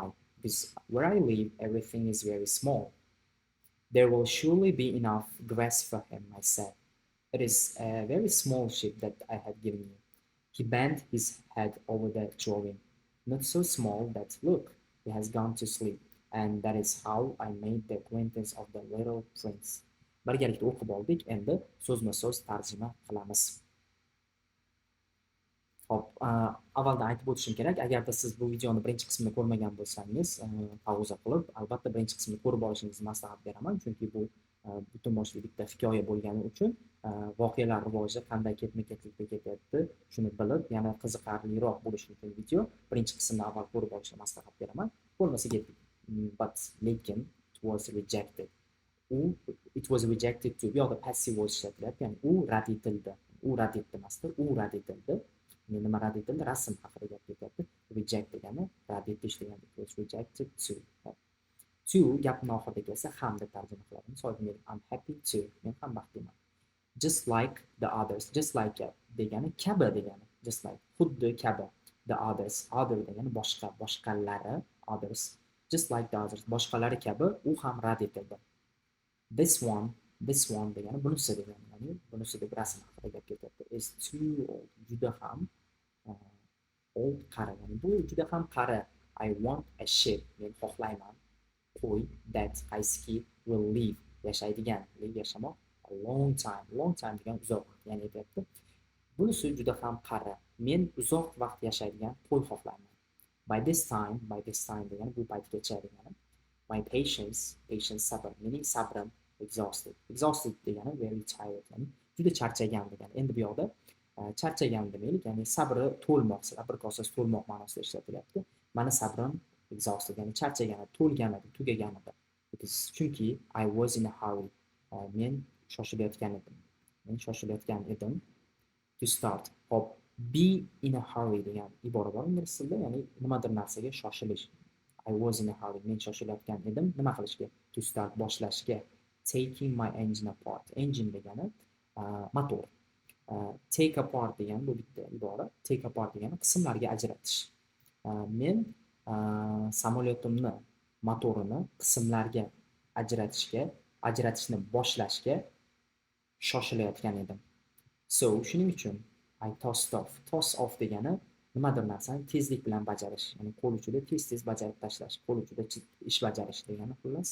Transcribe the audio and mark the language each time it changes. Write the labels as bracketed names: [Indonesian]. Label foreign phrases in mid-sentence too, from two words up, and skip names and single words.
[English] Because where I live, everything is very small. There will surely be enough grass for him, I said. It is a very small ship that I have given you. He bent his head over the drawing. Not so small that, look, he has gone to sleep. And that is how I made the acquaintance of the little prince. [Uzbek] Birgalikda o'qib oldik, endi so'zma-so'z tarjima qilamiz. Hop, avvaldan aytib o'tishim kerak, agarda siz bu videoni birinchi qismini ko'rmagan bo'lsangiz, pauza qilib, albatta birinchi qismini ko'rib olishingizni maslahat beraman, chunki bu butun boshli bitta hikoya bo'lgani uchun voqealar rivoji qanday ketma-ketlikda ketyapti, shuni bilib, yana qiziqarliroq bo'lishi uchun video birinchi qismni avval ko'rib olishni maslahat beraman. Bo'lmasa ketdik. [English] But lekin it was rejected. It was rejected to. [Uzbek] Bu yoqda [English] passive voice [Uzbek] ishlatilyapti, ya'ni u rad etildi. U rad etdi emasdir, u rad etildi. Nima rad etildi? Rasm haqida gap ketyapti. Reject degani rad etish degani. [English] It was rejected to. [Uzbek] To gapning oxirida kelsa ham deb tarjima qiladi. Misol uchun [English] I'm happy to. [Uzbek] Men ham baxtliman. [English] Just like the others. Just like [Uzbek] degani kabi degani. [English] Just like [Uzbek] xuddi kabi. [English] The others. [Uzbek] Other degani boshqa, boshqalari. [English] Others. Just like the others. [Uzbek] Boshqalari kabi u ham rad etildi. [English] This one [Uzbek] degani bunisi degani. Ya'ni bunisi deb rasm haqida gap ketyapti. [English] Is too old. [Uzbek] Juda ham old qari. Ya'ni bu juda ham qari. [English] I want a ship. [Uzbek] Men xohlayman. [English] Qo'y that qaysi will live. [Uzbek] Yashaydigan. Live yashamoq. [English] A long time [Uzbek] degan uzoq vaqt. Ya'ni aytyapti. Bunisi juda ham qari. Men uzoq vaqt yashaydigan qo'y xohlayman. [English] By this time [Uzbek] degani bu paytgacha degani. [English] My patience sabr. [Uzbek] Mening sabrim exhausted degani [English] very tired, [Uzbek] ya'ni juda charchagan degani. Endi bu yoqda charchagan demaylik, ya'ni sabri to'lmoq, sabr-kosasi to'lmoq ma'nosida ishlatilyapti. Mani sabrim exhausted, ya'ni charchagan, to'lgan edi, tugagan edi. [English] Chunki I was in a hurry. [Uzbek] Men shoshilayotgan edim. [English] To start. [Uzbek] Hop, [English] be in a hurry [Uzbek] degan ibora bor ingliz tilida, ya'ni nimadir narsaga shoshilish. [English] I was in a hurry. [Uzbek] Men shoshilayotgan edim. Nima qilishga? [English] To start, boshlashga. Taking my engine apart. [Uzbek] Engine degani motor. [English] Take apart [Uzbek] degani bu bitta ibora. [English] Take apart [Uzbek] degani qismlarga ajratish. Men samolyotimni motorini qismlarga ajratishni boshlashga shoshilayotgan edim. [English] So, [Uzbek] shuning uchun [English] I tossed off. Toss off [Uzbek] degani nimadir narsani tezlik bilan bajarish, ya'ni qo'l uchida tez bajarib tashlash, qo'l uchida ish bajarish degani xullas.